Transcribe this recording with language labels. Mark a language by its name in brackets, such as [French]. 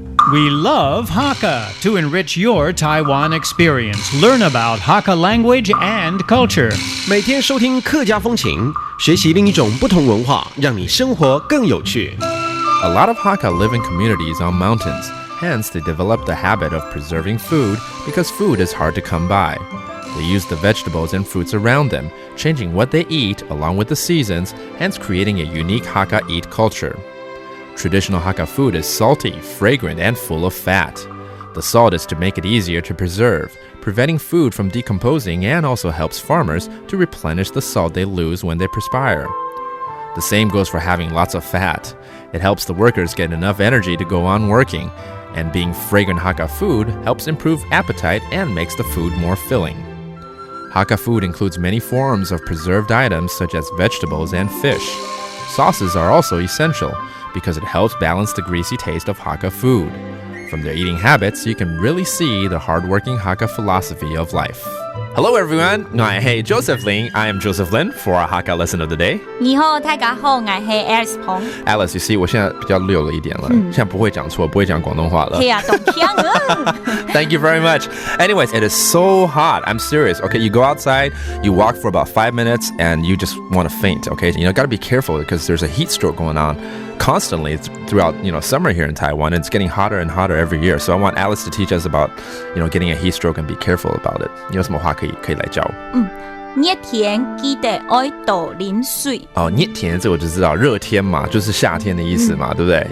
[English] We love Hakka to enrich your Taiwan experience. Learn about Hakka language and culture. [Chinese] 每天收听客家风情，学习另一种不同文化，让你生活更有趣。 [English] A lot of Hakka live in communities on mountains. Hence, they developed the habit of preserving food because food is hard to come by. They use the vegetables and fruits around them, changing what they eat along with the seasons, hence creating a unique Hakka eat culture. Traditional Hakka food is salty, fragrant, and full of fat. The salt is to make it easier to preserve, preventing food from decomposing, and also helps farmers to replenish the salt they lose when they perspire. The same goes for having lots of fat. It helps the workers get enough energy to go on working, and being fragrant Hakka food helps improve appetite and makes the food more filling. Hakka food includes many forms of preserved items such as vegetables and fish. Sauces are also essential because it helps balance the greasy taste of Hakka food. From their eating habits, you can really see the hardworking Hakka philosophy of life. Hello everyone, I am Joseph Lin. I am Joseph Lin for our Hakka lesson of the day. [Chinese] 你好，大家好，我是 Alice 彭。 [English] Alice, you see, [Chinese] 我现在比较溜了一点了，现在不会讲错，不会讲广东话了。对啊，懂听啊。 [English] Thank you very much. Anyways, it is so hot. I'm serious. Okay, you go outside, you walk for about 5 minutes, and you just want to faint. Okay, got to be careful because there's a heat stroke going on constantly throughout summer here in Taiwan. And it's getting hotter and hotter every year. So I want Alice to teach us about getting a heat stroke and be careful about it. [Chinese] 你有什么话可以来教？热天记得要多饮水。哦，热天这我就知道，热天嘛，就是夏天的意思嘛，对不对？